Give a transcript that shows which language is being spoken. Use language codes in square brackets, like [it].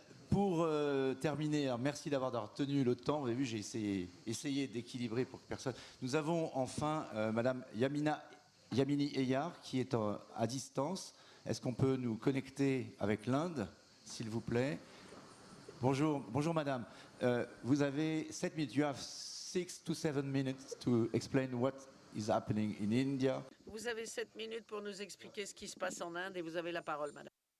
[fr] Pour terminer, alors merci d'avoir tenu le temps. Vous avez vu, j'ai essayé d'équilibrer pour que personne. Nous avons enfin Madame Yamini Eyar qui est à distance. Est-ce qu'on peut nous connecter avec l'Inde, s'il vous plaît? Bonjour, bonjour Madame. Vous avez 7 minutes. [en] You have 6 to 7 minutes to explain what is happening in India. [fr] Vous avez 7 minutes pour nous expliquer ce qui se passe en Inde et vous avez la parole, madame.